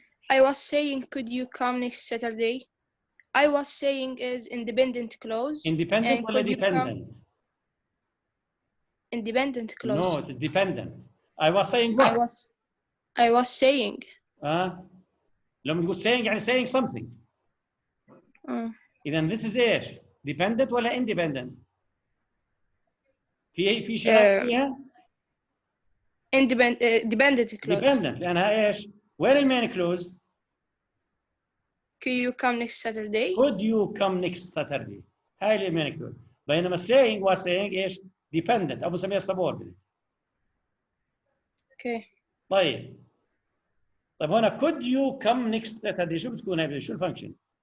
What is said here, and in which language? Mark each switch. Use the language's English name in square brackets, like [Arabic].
[English] I was saying, could you come next Saturday? I was saying is independent clause. Independent or dependent? Independent clause. No, it's dependent. I was saying what? I was saying. [Arabic] لما تقول saying يعني [English] saying something. [Arabic] إذا this is إيش؟ dependent ولا independent؟ في شيء فيها؟ [English] dependent clause. [Arabic] Dependent لأنها إيش؟ وين المين clause؟ [English] Could you come next Saturday? Could you come next Saturday؟ [Arabic] هاي المين clause. بينما [English] saying was saying إيش؟ dependent [Arabic] أو بنسميها [English] subordinate. Okay. [Arabic] طيب هنا [English] could you come next Saturday [Arabic] شو بتكون هاي شو الفانكشن؟